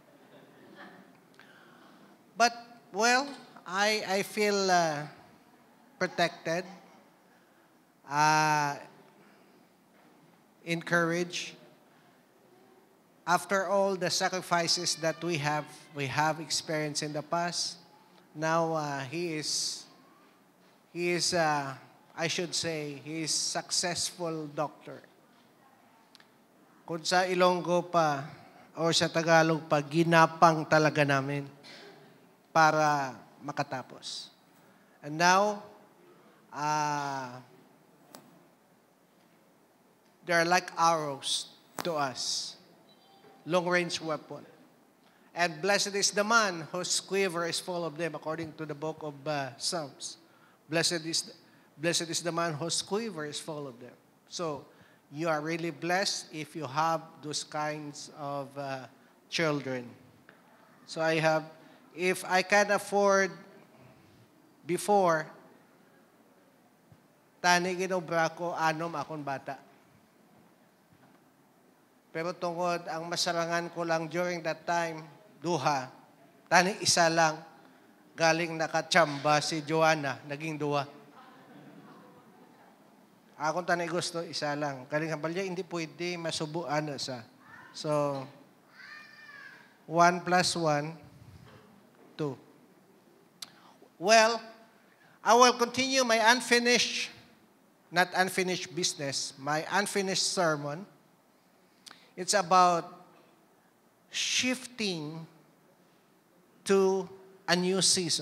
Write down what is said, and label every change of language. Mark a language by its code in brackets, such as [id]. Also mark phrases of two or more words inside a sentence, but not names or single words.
[en] But, well, I feel protected, encouraged. After all the sacrifices that we have experienced in the past, now he is I should say, he is successful doctor. [tl] Kung sa Ilonggo pa o sa Tagalog pa, ginapang talaga namin para makatapos. [en] And now, they're like arrows to us, long-range weapon. And blessed is the man whose quiver is full of them, according to the book of Psalms. Blessed is the man whose quiver is full of them. So, you are really blessed if you have those kinds of children. So if I can afford before, [hil] tani ginobra ko, anom akong bata. Pero tungod, ang masarangan ko lang [en] during that time, [hil] duha, tani isa lang, galing nakachamba si Joanna, naging duha. Akong tanay gusto, isa lang. Galing hambalya, hindi pwede masubuan na sa. [en] So, 1 plus 1, 2. Well, I will continue my not unfinished business, my unfinished sermon. It's about shifting to a new season.